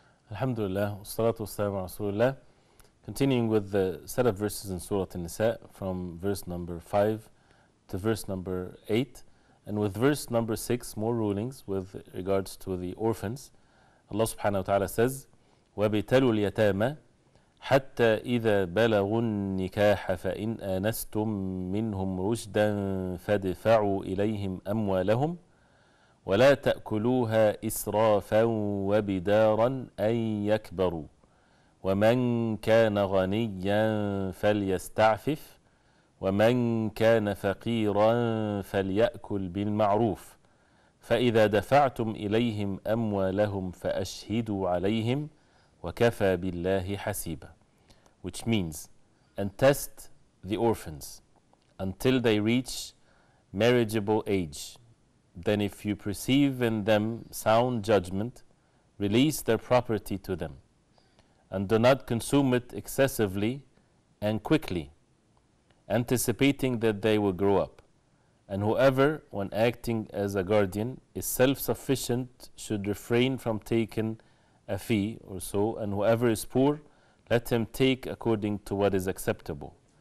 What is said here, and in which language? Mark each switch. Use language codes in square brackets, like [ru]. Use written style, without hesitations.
[ar] Alhamdulillah, wassalatu wassalamu ala Rasulullah. [en] Continuing with the set of verses in Surah An-Nisa from verse number 5 to verse number 8, and with verse number 6 more rulings with regards to the orphans. Allah subhanahu wa ta'ala says, [ar] وَابْتَلُوا الْيَتَامَى حتى إذا بلغوا النكاح فإن آنستم منهم رشدا فادفعوا إليهم أموالهم ولا تأكلوها إسرافا وبدارا أن يكبروا ومن كان غنيا فليستعفف ومن كان فقيرا فليأكل بالمعروف فإذا دفعتم إليهم أموالهم فأشهدوا عليهم وَكَفَى بِاللَّهِ حَسِيبًا, [en] which means, and test the orphans until they reach marriageable age. Then if you perceive in them sound judgment, release their property to them, and do not consume it excessively and quickly, anticipating that they will grow up. And whoever, when acting as a guardian, is self-sufficient should refrain from taking a fee or so, and whoever is poor, let him take according to what is acceptable.